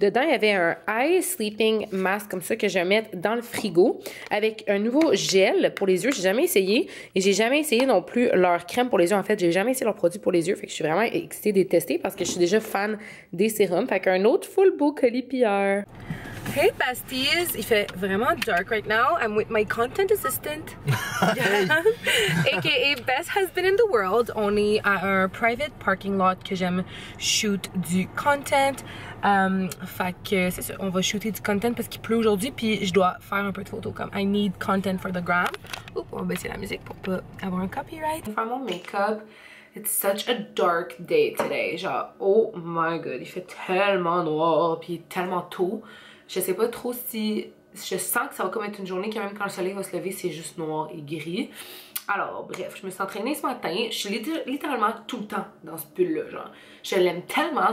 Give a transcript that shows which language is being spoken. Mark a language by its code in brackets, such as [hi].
[fr] Dedans, il y avait un [en] eye sleeping mask [fr] comme ça que je vais mettre dans le frigo avec un nouveau gel pour les yeux. J'ai jamais essayé et j'ai jamais essayé non plus leur crème pour les yeux. En fait, j'ai jamais essayé leurs produits pour les yeux. Fait que je suis vraiment excitée de les tester parce que je suis déjà fan des sérums. Fait qu'un autre full beau colis PR. [en] Hey besties, [fr] il fait vraiment [en] dark right now. I'm with my content assistant, aka best husband in the world. [fr] On est à un [en] private parking lot [fr] que j'aime shoot du content. Fait que c'est ça, on va shooter du content parce qu'il pleut aujourd'hui puis je dois faire un peu de photos comme [en] I need content for the gram. [fr] Oups, on va baisser la musique pour pas avoir un copyright. Faire mon make-up. [en] It's such a dark day today. [fr] Genre, [en] oh my god, [fr] il fait tellement noir puis tellement tôt. Je sais pas trop si... Je sens que ça va comme être une journée que même quand le soleil va se lever, c'est juste noir et gris. Alors, bref, je me suis entraînée ce matin. Je suis littéralement tout le temps dans ce pull-là, genre. Je l'aime tellement.